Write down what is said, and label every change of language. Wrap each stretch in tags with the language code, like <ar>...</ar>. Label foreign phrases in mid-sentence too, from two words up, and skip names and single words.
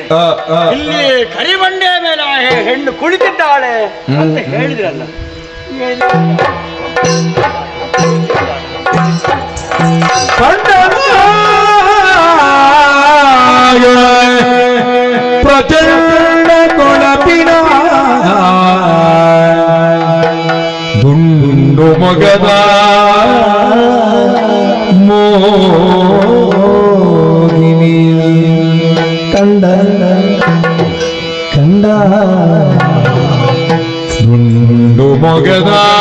<kn>ಇಲ್ಲಿ ಕರಿಬಂಡೆ ಮೇಲೆ ಹೆಣ್ಣು ಕುಳಿತಿದ್ದಾಳೆ ಅಂತ ಹೇಳಿದ್ರಲ್ಲ. ಪ್ರಚಂಡ ಕೊಳಪಿನ ದುಂಡು ಮೊಗದ ಮೋಹಿನಿ ಕಂಡ ಕಂಡ ದುಂಡು ಮೊಗದ</kn>